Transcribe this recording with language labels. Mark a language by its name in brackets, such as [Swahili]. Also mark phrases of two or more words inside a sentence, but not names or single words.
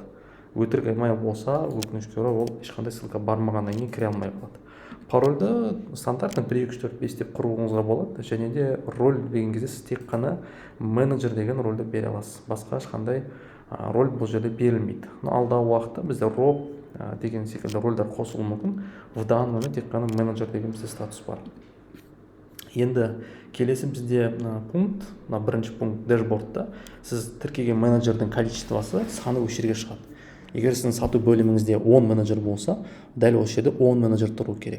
[Kazakh] Өтірік email болса, өкінішке орай ол ешқандай ссылка бармағаннан кейін кіре алмай қалады. Парольді стандартно 1 2 3 4 5 деп құруыңызға болады, және де роль деген кезде сіз тек қана менеджер деген рольді бере аласыз. Басқа ешқандай роль бұл жерде берілмейді. Алдағы уақытта бізде роб деген секілді рольдар қосылуы мүмкін. [Russian] В данный момент [Kazakh] тек қана менеджер деген бізде статус бар. Енді келесі бізде пункт, бірінші пункт дэшбордта сіз тіркеген менеджердің количествосы саны осы жерге шығады. Егер сіздің сату бөліміңізде 10 менеджер болса, дәл осы жерде 10 менеджер тұру керек.